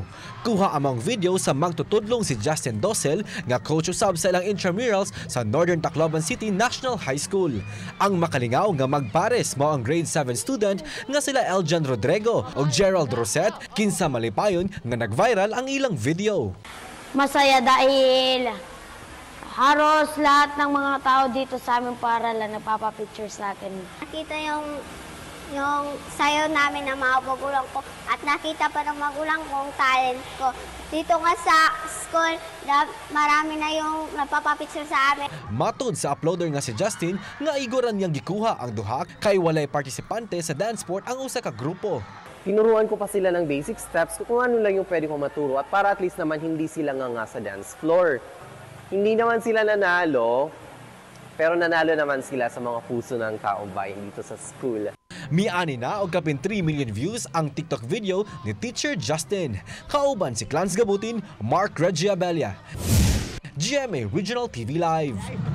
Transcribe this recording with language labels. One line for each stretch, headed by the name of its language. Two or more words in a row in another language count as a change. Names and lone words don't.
Cebuano: Kuha among video sa magtutudlong si Justin Dosel nga coach usab sa ilang intramurals sa Northern Tacloban City National High School. Ang makalingaw nga Magpares mao ang grade 7 student nga sila Eljan Rodrigo ug Gerald Roset kinsa malipayon nga nag-viral ang ilang video.
Filipino: Masaya dahil halos lahat ng mga tao dito sa aming paaralan nagpapapicture sa akin. Nakita yung sayo namin ng mga magulang ko at nakita pa ng magulang kong talent ko. Dito nga sa school, marami na yung nagpapapicture sa amin.
Cebuano: Matod sa uploader nga si Justin, nga igoran niyang gikuha ang duha kay walay partisipante sa dance sport ang usa ka grupo.
Filipino: Tinuruan ko pa sila ng
English: basic steps
Filipino: kung ano lang yung pwede ko maturo at para
English: at least
Filipino: naman hindi sila nga sa dance floor. Hindi naman sila nanalo, pero nanalo naman sila sa mga puso ng taong bayan dito sa school.
Cebuano: Miani na og kapin 3 million views ang TikTok video ni Teacher Justin. Kauban si Clans Gabutin, Mark Reggie Abella. GMA Regional TV Live.